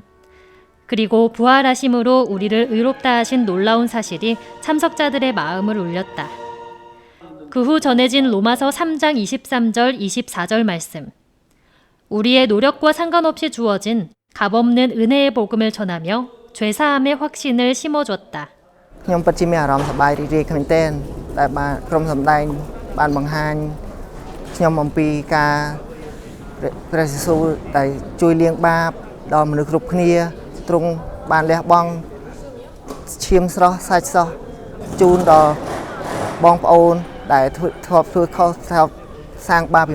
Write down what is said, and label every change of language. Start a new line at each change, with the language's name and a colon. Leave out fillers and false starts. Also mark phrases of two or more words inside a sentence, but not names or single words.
Korean: 그리고 부활하심으로 우리를 의롭다 하신 놀라운 사실이 참석자들의 마음을 울렸다. 그 후 전해진 로마서 3장 23절 24절 말씀. 우리의 노력과 상관없이 주어진 값없는 은혜의 복음을 전하며 죄사함의 확신을 심어줬다.
Khmer: ខ្ញុំពិតជាមានអារម្មណ៍សប្បាយរីករាយមែនទែនដែលបានក្រុមសម្ដែងបានបង្ហាញខ្ញុំអំពីការព្រះយេស៊ូវដែលជួយលាងបាបដល់មនុស្សគ្រប់គ្នា ទ្រង់បានលះបង់ឈាមស្រស់សាច់ស្រស់ជូនដល់បងប្អូនដែលធ្លាប់ធ្វើខុសធ្លាប់សាងបាបពី